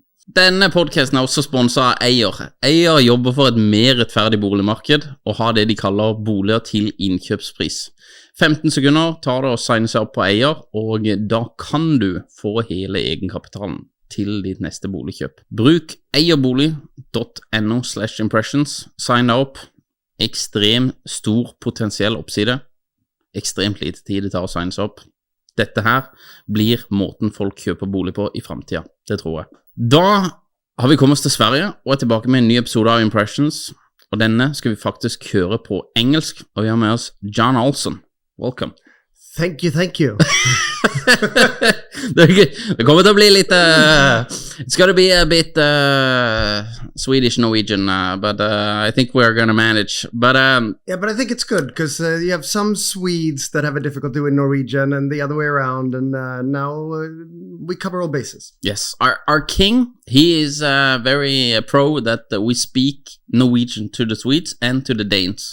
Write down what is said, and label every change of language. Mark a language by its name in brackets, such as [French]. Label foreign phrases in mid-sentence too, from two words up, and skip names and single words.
[Norwegian] Denne podcasten også sponset av Eier. Eier jobber for et mer rettferdig boligmarked, og har det de kaller boliger til innkjøpspris. 15 sekunder tar det å signe seg opp på Eier, og da kan du få hele egenkapitalen til ditt neste boligkjøp. Bruk eierbolig.no/impressions, sign deg opp, ekstrem stor potensiell oppside, ekstremt lite tid det tar å signe seg opp. Dette her blir måten folk kjøper bolig på i fremtiden, det tror jeg. Da har vi kommet oss til Sverige, og tilbake med en ny episode av Impressions, og denne skal vi faktisk høre på engelsk, og vi har med oss Jon Olsson. [English] Welcome. Thank you. [Norwegian] Det kommer til å bli litt [English] it's gonna be a bit Swedish Norwegian, but I think we're gonna manage. But yeah, but I think it's good because you have some Swedes that have a difficulty with Norwegian and the other way around, and now we cover all bases. Yes, our king, he is very pro that we speak Norwegian to the Swedes and to the Danes.